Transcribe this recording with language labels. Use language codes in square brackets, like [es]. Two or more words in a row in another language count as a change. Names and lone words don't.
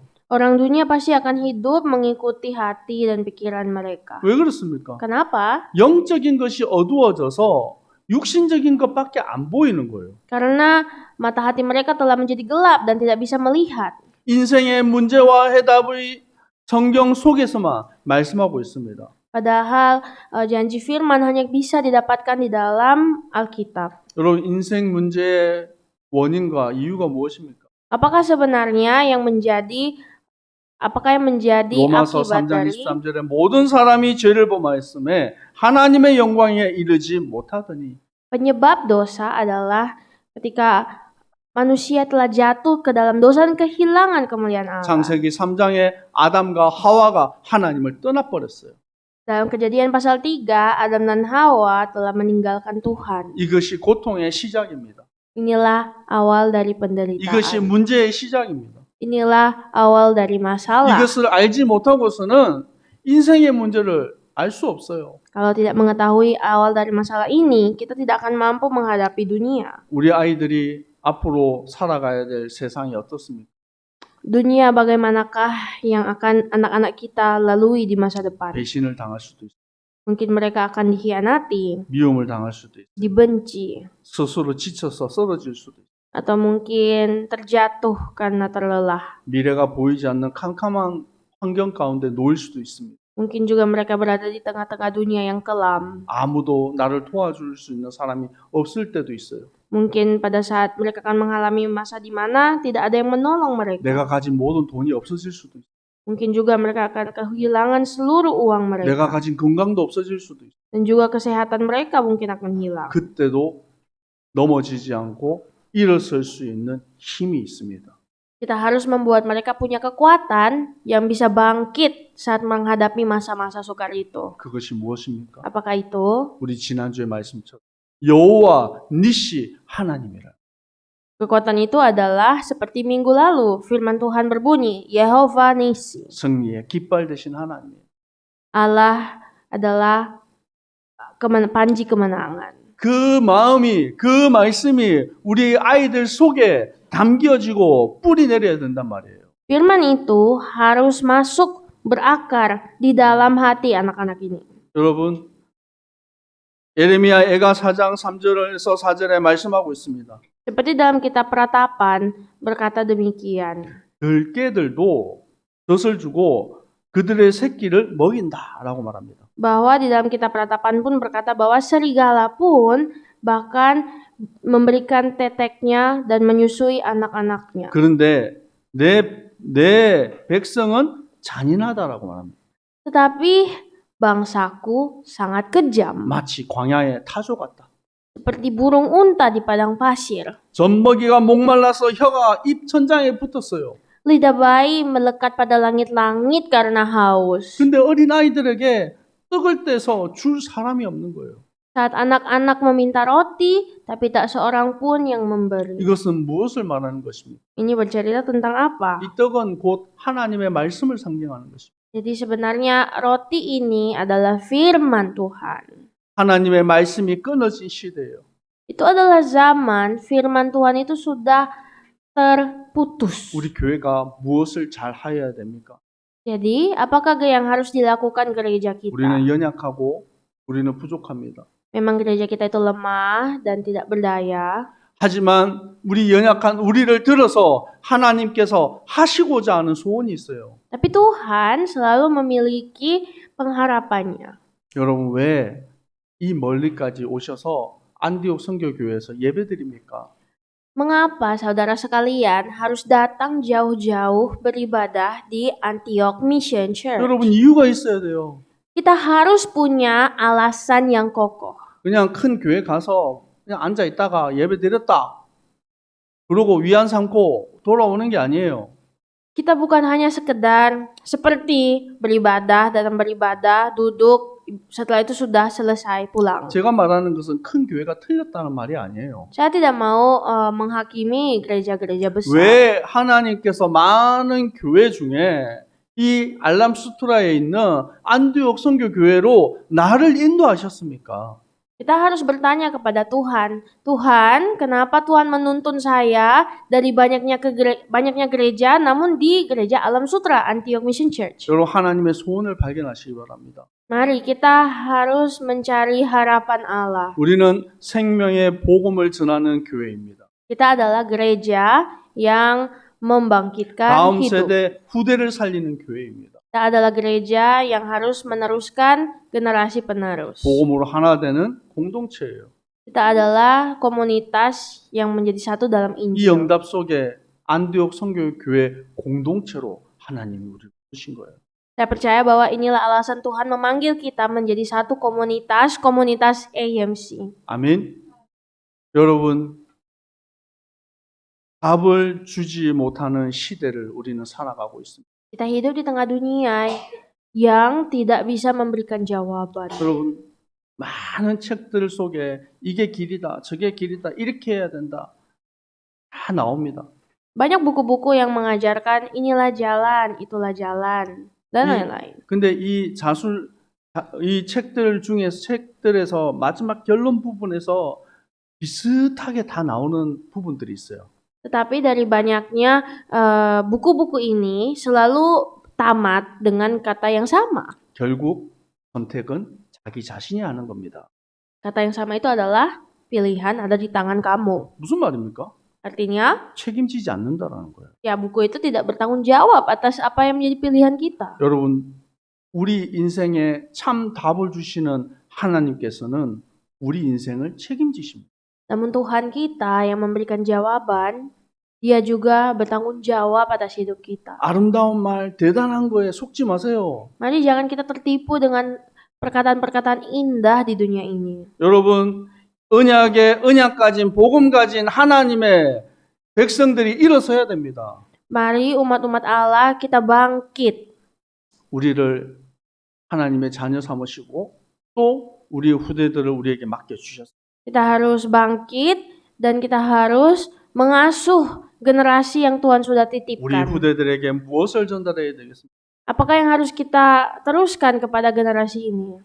[id] Orang dunia pasti akan hidup mengikuti hati dan pikiran mereka. [ko] 왜 그렇습니까? [id] Kenapa? [ko] 영적인 것이 어두워져서 육신적인 것밖에 안 보이는 거예요. [id] Karena mata hati mereka telah menjadi gelap dan tidak bisa melihat. [ko] 인생의 문제와 해답의 성경 속에서만 말씀하고 있습니다. [id] Padahal janji firman hanya bisa didapatkan di dalam Alkitab. [ko] 여러분, 인생 문제의 원인과 이유가 무엇입니까? [id] Apakah sebenarnya yang menjadi [ko] 로마서 [id] akibat [ko] 3장 [id] dari [ko] 23절에 모든 사람이 죄를 범하였음에 하나님의 영광에 이르지 못하더니 [id] Penyebab dosa adalah ketika manusia telah jatuh ke dalam dosa dan kehilangan kemuliaan Allah. [ko] 창세기 3장에 아담과 하와가 하나님을 떠나버렸어요. [id] Dalam Kejadian pasal 3, Adam dan Hawa telah meninggalkan Tuhan. [ko] 이것이 고통의 시작입니다. [id] Inilah awal dari [ko] 이것이 [id] penderitaan. [ko] 문제의 시작입니다. [id] Inilah awal dari masalah. [ko] 이것을 알지 못하고서는 인생의 문제를 알 수 없어요. [id] Kalau tidak mengetahui awal dari masalah ini, kita tidak akan mampu menghadapi dunia. [ko] 우리 아이들이 앞으로 살아가야 될 세상이 어떻습니까? [id] Dunia bagaimanakah yang akan anak-anak kita lalui di masa depan? [ko] 배신을 당할 수도 있어요. [id] Mungkin mereka akan dikhianati, [ko] 미움을 당할 수도 있어요. [id] dibenci, [ko] 스스로 지쳐서 쓰러질 수도 있어요. [id] atau mungkin terjatuh karena terlelah. [ko] 미래가 보이지 않는 캄캄한 환경 가운데 놓일 수도 있습니다. [id] Mungkin juga mereka berada di tengah-tengah dunia yang kelam. [ko] 아무도 나를 도와줄 수 있는 사람이 없을 때도 있어요. [id] Mungkin pada saat mereka akan mengalami masa di mana tidak ada yang menolong mereka. [ko] 내가 가진 모든 돈이 없어질 수도 있어요. [id] Mungkin juga mereka akan kehilangan seluruh uang [ko] 내가 [id] mereka. [ko] 가진 건강도 없어질 수도 있어요. [id] Dan juga kesehatan mereka mungkin akan hilang. [ko] 그때도 넘어지지 않고 일어설 수 있는 힘이 있습니다. [id] Kita harus membuat mereka punya kekuatan yang bisa bangkit saat menghadapi masa-masa sukar itu. [ko] 그것이 무엇입니까? [id] Apakah itu? [ko] 우리 지난주에 말씀처럼 여호와 니시 하나님이라. [id] Kekuatan itu adalah seperti minggu lalu firman Tuhan berbunyi, Yehova Nisi. [ko] 승리의 깃발 되신 하나님. [id] Allah adalah panji kemenangan. [ko] 그 마음이, 그 말씀이 우리 아이들 속에 담겨지고 뿌리 내려야 된단 말이에요. [id] Firman itu harus masuk berakar di dalam hati anak-anak ini. [ko] 여러분, 예레미야 애가 4장 3절에서 4절에 말씀하고 있습니다. [id] Seperti dalam kitab Peratapan berkata demikian. [ko] 들깨들도 젖을 주고 그들의 새끼를 먹인다라고 말합니다. [id] Bahwa di dalam kitab Peratapan pun berkata bahwa serigala pun bahkan memberikan teteknya dan menyusui anak-anaknya. [ko] 그런데 내 백성은 잔인하다라고 말합니다. [id] Tetapi bangsaku sangat kejam, [ko] 마치 광야의 타조 같다. [id] seperti burung unta di padang pasir. [ko] 젖먹이가 목말라서 혀가 입 천장에 붙었어요. [id] Lidah bayi melekat pada langit-langit karena haus. [ko] 근데 어린 아이들에게 떡을 떼서 줄 사람이 없는 거예요. [id] Saat anak-anak meminta roti, tapi tak seorang pun yang memberi. [ko] 이것은 무엇을 말하는 것입니까? [id] Ini bercerita tentang apa? [ko] 이 떡은 곧 하나님의 말씀을 상징하는 것입니다. [id] Jadi sebenarnya roti ini adalah firman Tuhan. [ko] 하나님의 말씀이 끊어진 시대예요. [id] Itu adalah zaman firman Tuhan itu sudah terputus. [ko] 우리 교회가 무엇을 잘 하여야 됩니까? [id] Jadi, apakah yang harus dilakukan gereja kita? [ko] 우리는 연약하고 우리는 부족합니다. [id] Memang gereja kita itu lemah dan tidak berdaya. [ko] 하지만 우리 연약한 우리를 들어서 하나님께서 하시고자 하는 소원이 있어요. [id] Tapi Tuhan selalu memiliki pengharapannya. [ko] 여러분 왜 이 멀리까지 오셔서 안디옥 선교교회에서 예배드립니까? [id] Mengapa saudara sekalian harus datang jauh-jauh beribadah di Antioch Mission Church? [ko] 여러분 이유가 있어야 돼요. [id] Kita harus punya alasan yang kokoh. [ko] 그냥 큰 교회 가서 그냥 앉아 있다가 예배드렸다. 그러고 위안 삼고 돌아오는 게 아니에요. [id] Kita bukan hanya sekedar seperti beribadah, datang beribadah, duduk, setelah itu sudah selesai pulang. [ko] 제가 말하는 것은 큰 교회가 틀렸다는 말이 아니에요. [id] Saya tidak mau menghakimi gereja-gereja besar. [ko] 왜 하나님께서 많은 교회 중에 이 알람수트라에 있는 안디옥 선교교회로 나를 인도하셨습니까? [id] Kita harus bertanya kepada Tuhan, Tuhan, kenapa Tuhan menuntun saya dari banyaknya gereja, namun di gereja Alam Sutra Antioch Mission Church? [ko] 여러분 하나님의 소원을 발견하시기 바랍니다. [id] Mari kita harus mencari harapan Allah. [ko] 우리는 생명의 복음을 전하는 교회입니다. [id] Kita adalah gereja yang membangkitkan [ko] 다음 [id] hidup. [ko] 세대 후대를 살리는 교회입니다. [id] Kita adalah gereja yang harus meneruskan generasi penerus. [ko] 복음으로 하나 되는 공동체예요. [id] Kita adalah komunitas yang menjadi satu dalam [ko] 이 [id] Injil. [ko] 응답 속에 안디옥 선교교회 공동체로 하나님이 우리를 부르신 거예요. [id] Saya percaya bahwa inilah alasan Tuhan memanggil kita menjadi satu komunitas AMC. [ko] 아멘. 여러분, 답을 주지 못하는 시대를 우리는 살아가고 있습니다. [id] Kita hidup di tengah dunia yang tidak bisa memberikan jawaban. [ko] 여러분, 많은 책들 속에 이게 길이다, 저게 길이다, 이렇게 해야 된다. 다 나옵니다. [id] Banyak buku-buku yang mengajarkan inilah jalan, itulah jalan, dan lain-lain. [ko] 근데 이 책들에서 마지막 결론 부분에서 비슷하게 다 나오는 부분들이 있어요. [id] Tetapi dari banyaknya buku-buku ini selalu tamat dengan kata yang sama. [ko] 결국 선택은 자기 자신이 하는 겁니다. [id] Kata yang sama itu adalah pilihan ada di tangan kamu. [ko] 무슨 말입니까? [id] Artinya, [ko] 책임지지 않는다라는 거예요. [id] ya buku itu tidak bertanggung jawab atas apa yang menjadi pilihan kita. [ko] 여러분, 우리 인생에 참 답을 주시는 하나님께서는 우리 인생을 책임지십니다. [id] Namun Tuhan kita yang memberikan jawaban, Dia juga bertanggung jawab atas hidup kita. [ko] 아름다운 말, 대단한 거에 속지 마세요. [id] Mari jangan kita tertipu dengan perkataan-perkataan indah di dunia ini. [ko] 여러분, 언약 가진 복음 가진 하나님의 백성들이 일어서야 됩니다. [id] Mari umat-umat Allah kita bangkit. [ko] 우리를 하나님의 자녀 삼으시고 또 우리 후대들을 우리에게 맡겨 주셨습니다. [id] Kita harus bangkit dan kita harus mengasuh generasi yang Tuhan sudah [ko] 우리 [id] titipkan. [ko] 후대들에게 무엇을 전달해야 되겠습니까? [id] Apakah yang harus kita teruskan kepada generasi ini?